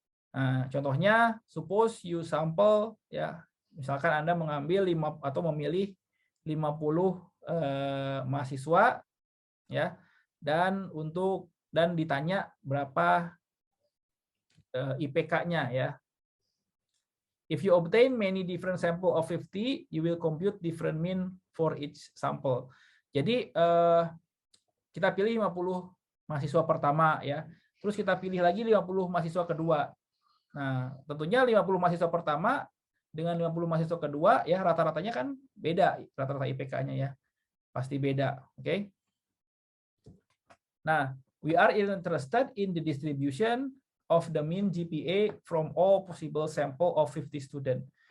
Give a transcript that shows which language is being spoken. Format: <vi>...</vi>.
<id>Nah, contohnya,</id> <en>suppose you sample</en> <id>ya, misalkan Anda mengambil memilih 50 mahasiswa ya, dan ditanya berapa IPK-nya ya.</id> <en>If you obtain many different sample of 50, you will compute different mean for each sample.</en> <id>Jadi kita pilih 50 mahasiswa pertama ya, terus kita pilih lagi 50 mahasiswa kedua. Nah, tentunya 50 mahasiswa pertama dengan 50 mahasiswa kedua ya rata-ratanya kan beda, rata-rata IPK-nya ya. Pasti beda, oke?</id> <en>Nah, we are interested in the distribution of the mean GPA from all possible sample of 50 student.</en>